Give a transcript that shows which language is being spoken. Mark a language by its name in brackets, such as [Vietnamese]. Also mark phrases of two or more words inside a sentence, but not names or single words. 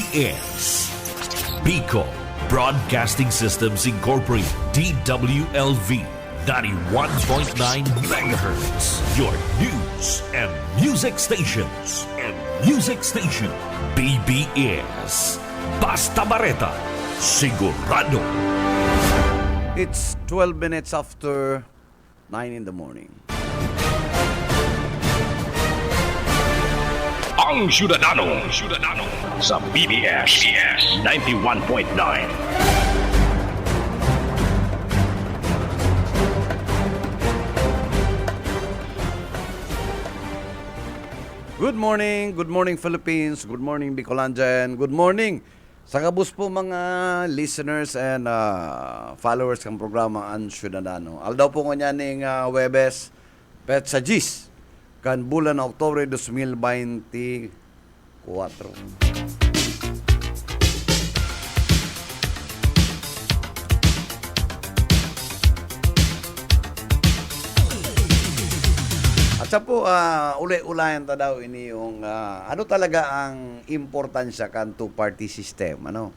[English] BBS Pico Broadcasting Systems Incorporated, DWLV 91.9 megahertz. Your news and music stations. [Bikol] BBS Basta Bareta, sigurado. [English] It's 12 minutes after 9 in the morning. [Bikol] Ang Syudadano sa BBS 91.9. [English] Good morning Philippines, good morning Bicolandia, and good morning [Bikol] sa kabus po mga [English] listeners and followers [Bikol] ng programa [English] Ang Syudadano. [Bikol] Aldaw po nga ning Webes, Pet sa Gis, kan bulan na Oktubre 2024. At sa po, uli-ulayan ta daw ini yung ano talaga ang importansya kan [English] two-party system, [Bikol] ano?